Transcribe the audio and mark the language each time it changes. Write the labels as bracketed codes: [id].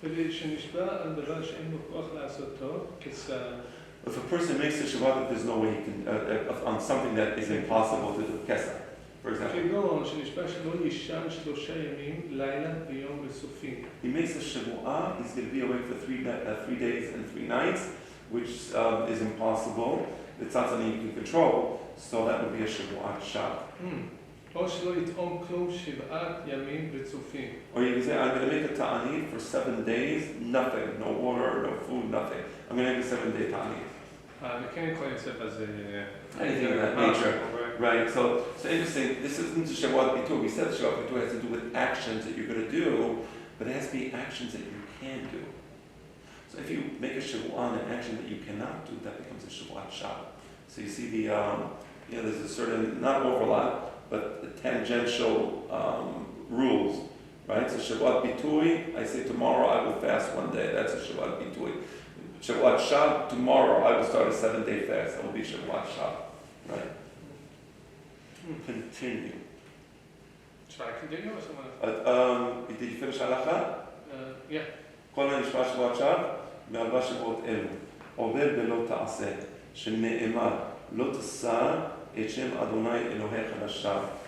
[he] שנשבע על דבר שאין לו כוח לעשותו, כשר. [en] If a person makes a Shabbat, there's no way he can, on something that is impossible to do, Kesser, for example. [he] כגון שנשבע שלא יישן 3 ימים, לילה ויום וסופים. [en] He makes a Shebu'ah, he's going to be awake for 3 days and 3 nights, which is impossible. It's not something you can control, so that would be a Shebu'at Sham. [he] או שלא יטעום כלום 7 ימים רצופים. [en] Or you can say, I'm going to make a ta'anit for 7 days, nothing, no water, no food, nothing. I'm going to make a 7-day ta'anit. [he] וכן יכול לצאת אז... [en] Anything of that nature. Right, so interesting, this isn't a Shebu'ot Bitur. We said Shebu'ot Bitur has to do with actions that you're going to do, but it has to be actions that you can do. So if you make a Shebu'ah on an action that you cannot do, that becomes a Shebu'at Sham. So you see there's a certain, not overlap, but the tangential rules, right? So Shebu'ot Bitui, I say tomorrow I will fast 1 day. That's a Shebu'ot Bitui. Shebu'at Sham, tomorrow I will start a 7-day fast. That will be Shebu'at Sham, right? Continue. Should I continue or someone else? Did you finish halacha? Yeah. [he] כל הנשבע שבועת שווא, מארבע שבועות אלו, עובר בלא תעשה, שנאמר, לא תשא את שם אדוני אלוהיך לשווא.